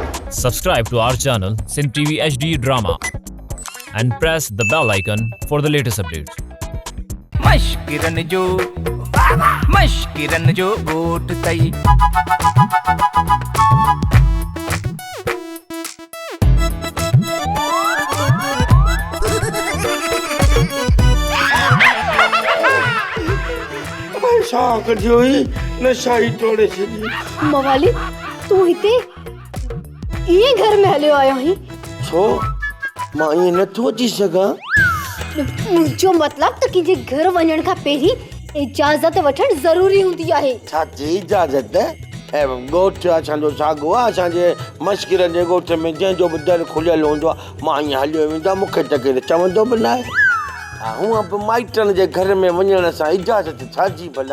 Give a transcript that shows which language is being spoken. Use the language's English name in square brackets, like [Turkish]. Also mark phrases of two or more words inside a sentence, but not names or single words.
[English] Subscribe to our channel Sin TV HD Drama and press the bell icon for the latest updates. [Sindhi] मश्किरन जो गोट तई साग जोई नशाई तोड़े छड़ी मवाली तू हिते ये घर में हलियो आयो ही छो मां ये न तो जी सगा मुझो मतलब त कि जे घर वञण खां पहिरीं इजाज़त वठण ज़रूरी हूंदी आहे छा जी इजाज़त है गोठ असांजो सागो आहे असांजे मश्किरनि जे गोठ में जंहिंजो बि दर खुलियल हूंदो आहे मां ईअं हलियो वेंदो मूंखे त केरु चवंदो बि न आहे हूअं बि माइटनि जे घर में वञण सां इजाज़त छा जी भला